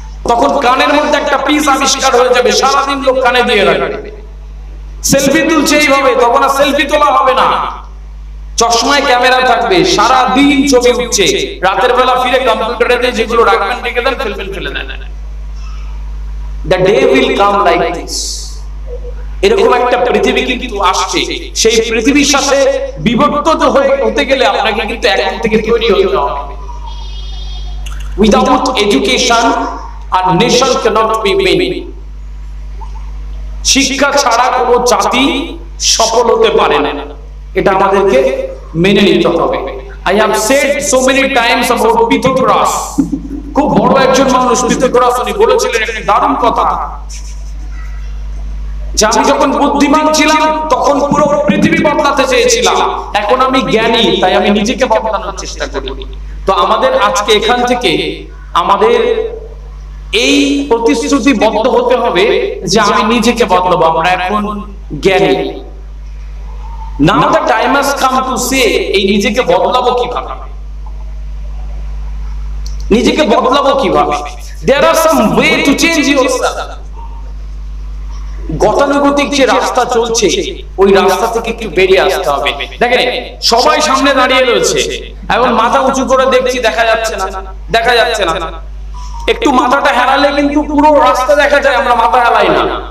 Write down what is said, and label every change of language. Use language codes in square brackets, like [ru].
[bn] তখন কানের মধ্যে একটা পিস আবিষ্কার হয়ে যাবে, সারাদিন লোক কানে দিয়ে রাখবে। সেলফি তুলছে এইভাবে, তখন আর সেলফি তোলা হবে না, চশমায় ক্যামেরা থাকবে, সারা দিন ছবি উঠছে। রাতের বেলা ফিরে কম্পিউটারে যেগুলো রাখবেন রেখে দেন, ফেলে দেন। [en] The day will come like this. [bn] এরকম একটা পৃথিবী কিন্তু আসছে। সেই পৃথিবীর সাথে বিবর্তিত হতে গেলে আপনাকে কিন্তু এখন থেকে তৈরি হতে হবে। [en] Without education, a nation cannot be made. [bn] শিক্ষা ছাড়া কোনো জাতি সফল হতে পারে না, এটা আমাদেরকে মেনে নিতে হবে। [en] I have said so many times about Pythagoras. [bn] খুব বড় একজন মানুষ পিথাগোরাস, উনি বলেছিলেন একটা দারুণ কথা, যে আমি যখন বুদ্ধিমান ছিলাম তখন পুরো পৃথিবী বদলাতে চেয়েছিলাম, এখন আমি জ্ঞানী তাই আমি নিজেকে বদলানোর চেষ্টা করি। তো আমাদের আজকে এখান থেকে আমাদের এই প্রতিশ্রুতিবদ্ধ হতে হবে যে আমি নিজেকে বদলাবো। আমরা এখন জ্ঞানী। [en] Now the time has come to say [bn] এই নিজেকে বদলাবো কিভাবে, নিজেকে বদলাবো কিভাবে। [en] There are some way to change yourself. [bn] গতানুগতিক যে রাস্তা চলছে ওই রাস্তা থেকে একটু বেরিয়ে আসতে হবে। দেখেন সবাই সামনে দাঁড়িয়ে রয়েছে, এখন মাথা উঁচু করে দেখছি, দেখা যাচ্ছে না, দেখা যাচ্ছে না। একটু মাথাটা হেলালে কিন্তু পুরো রাস্তা দেখা যায়, আমরা মাথা হেলাই না।